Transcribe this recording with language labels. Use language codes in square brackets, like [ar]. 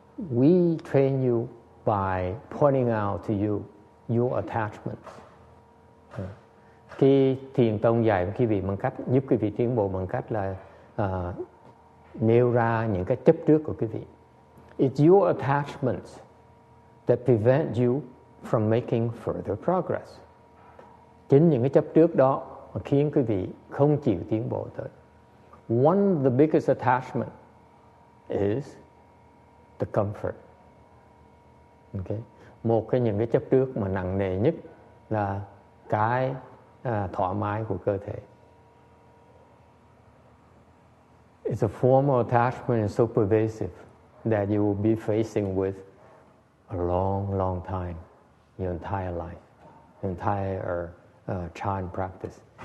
[en] We train you by pointing out to you your attachments. [vi] Cái thiền tông dạy quý vị bằng cách giúp quý vị tiến bộ bằng cách là nêu ra những cái chấp trước của quý vị. [en] It's your attachments that prevent you from making further progress. [vi] Chính những cái chấp trước đó mà khiến quý vị không chịu tiến bộ tới. [en] One of the biggest attachment is the comfort. Okay. [vi] Một trong những cái chấp trước mà nặng nề nhất là cái thoải mái của cơ thể. [en] It's a form of attachment and so pervasive that you will be facing with a long time, your entire life, entire child practice.